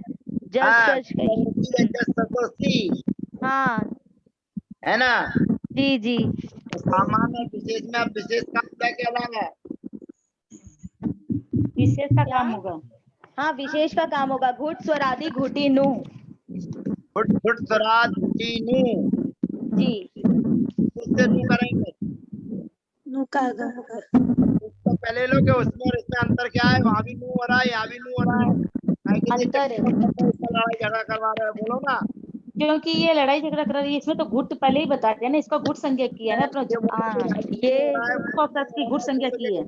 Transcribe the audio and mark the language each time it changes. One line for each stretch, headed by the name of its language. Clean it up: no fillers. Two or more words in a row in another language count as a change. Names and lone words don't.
Hindi: हाँ, जस्ट कही। हाँ है ना? जी जी। तो सामान्य विशेष में अब विशेष का क्या कहलाएगा? विशेष का काम होगा। हाँ, विशेष का काम होगा।
Sanskrit: घुट स्वरादि घुटी नु। घुट घुट स्वराद घुटी नु।
Hindi: जी। से नू करेंगे नु का आगम होगा। तो पहले लो कि उसमें और इसमें अंतर क्या है, वहां भी नू हो रहा है, यहाँ भी नू हो रहा है, काहे के लिए अंतर है। इसका लड़ाई झगड़ा करवा रहे हो, बोलो ना। क्योंकि ये लड़ाई झगड़ा कर रही है, इसमें तो घुट पहले ही बता दिया ना, इसका घुट संज्ञा किया है ना अपना, की घुट संज्ञा की है।